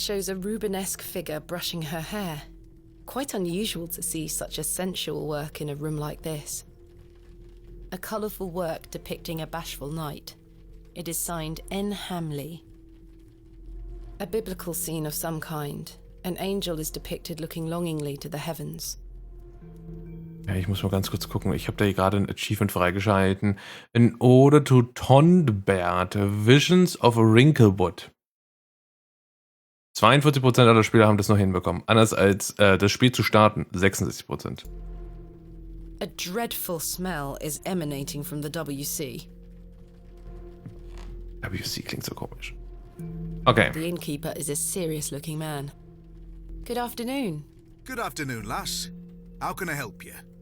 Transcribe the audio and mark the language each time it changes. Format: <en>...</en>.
<en>shows a Rubenesque figure brushing her hair. Quite unusual to see such a sensual work in a room like this. A colourful work depicting a bashful knight. It is signed N. Hamley. A biblical scene of some kind. An angel is depicted looking longingly to the heavens.</en> <de>Ja, ich muss mal ganz kurz gucken. Ich habe da hier gerade ein Achievement freigeschalten.</de> <en>An Ode to Tondbert, Visions of a Wrinklewood.</en> <de>42% aller Spieler haben das noch hinbekommen. Anders als das Spiel zu starten, 66%.</de> <en>A dreadful smell is emanating from the WC.</en> <de>WC klingt so komisch. Okay.</de> <en>The innkeeper is a serious-looking man. Good afternoon. Good afternoon, lass. How can I help you?</en>